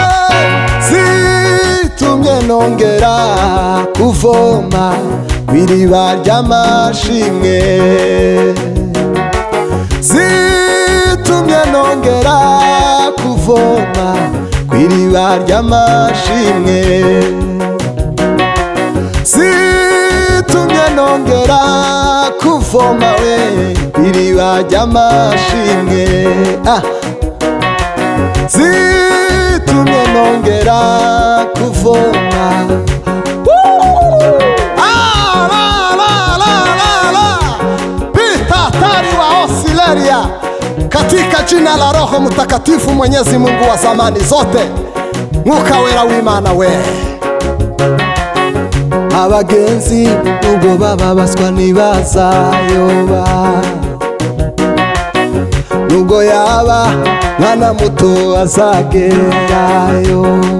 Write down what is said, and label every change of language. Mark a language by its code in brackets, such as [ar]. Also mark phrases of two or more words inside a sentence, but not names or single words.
[rn] zitumye nongera kuvoma iriba ry'amashimwe, zitumye nongera kuvoma iriba ry'amashimwe, zitumye nongera kuvoma we iriba ry'amashimwe. Zitumye nongera kuvoma. [sw] Pita tari wa osileria katika jina la Roho Mtakatifu Mwenyezi Mungu wa zamani zote, [rn] Mwuka wera w'Imana we. Abagenzi ubwo bababaswa ntibazayoba, nubwo yaba mwana muto azagerayo.